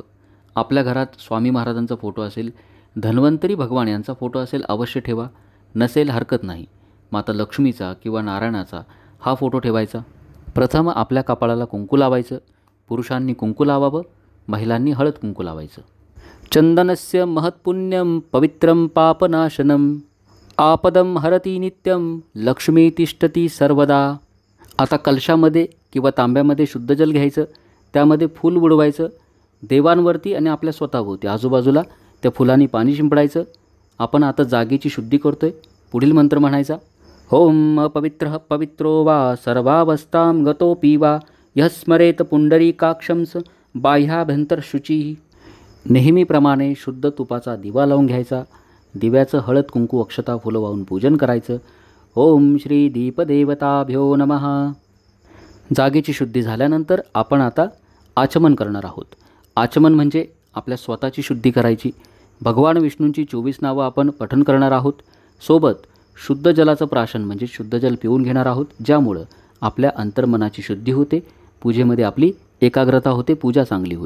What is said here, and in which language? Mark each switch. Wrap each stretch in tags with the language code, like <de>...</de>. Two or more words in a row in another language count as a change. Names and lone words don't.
<mr>आपल्या घरात स्वामी महाराजांचा फोटो असेल, धन्वंतरी भगवान यांचा फोटो असेल, अवश्य ठेवा. नसेल हरकत नाही, माता लक्ष्मीचा किंवा नारायणाचा हा फोटो ठेवायचा. प्रथम आपल्या कपाळाला कुंकू लावायचं. पुरुषांनी कुंकू लावावं, महिलांनी हळद कुंकू लावायचं.</mr> <sa>चंदनस्य महत्पुण्यम पवित्रं पापनाशनम आपदम हरती नित्यम लक्ष्मी तिष्ठती सर्वदा.</sa> <mr>आता कलशामध्ये किंवा तांब्यामध्ये शुद्ध जल घ्यायचं. त्यामध्ये फूल बुडवायचं. देवांवरती आणि आपल्या स्वतःभोवती आजूबाजूला त्या फुलांनी पाणी शिंपडायचं. आपण आता जागेची शुद्धी करतोय. पुढील मंत्र म्हणायचा,</mr> <sa>ओम अपवित्रः पवित्रो वा सर्वावस्थां गतोऽपि वा यः स्मरेत पुंडरीकाक्षंस बाह्याभ्यंतर शुचिः.</sa> <mr>नेहमीप्रमाणे शुद्ध तुपाचा दिवा लावून घ्यायचा. दिव्याचं हळद कुंकू अक्षता फुलं वाहून पूजन करायचं.</mr> <sa>ओम श्री दीपदेवताभ्यो नमः.</sa> <mr>जागेची शुद्धी झाल्यानंतर आपण आता आचमन करणार आहोत. आचमन म्हणजे आपल्या स्वतःची शुद्धी करायची. भगवान विष्णूंची 24 नावं आपण पठण करणार आहोत. सोबत शुद्ध जलाचं प्राशन म्हणजे शुद्ध जल पिऊन घेणार आहोत, ज्यामुळं आपल्या अंतर्मनाची शुद्धी होते, पूजेमध्ये आपली एकाग्रता होते, पूजा चांगली होईल.</mr>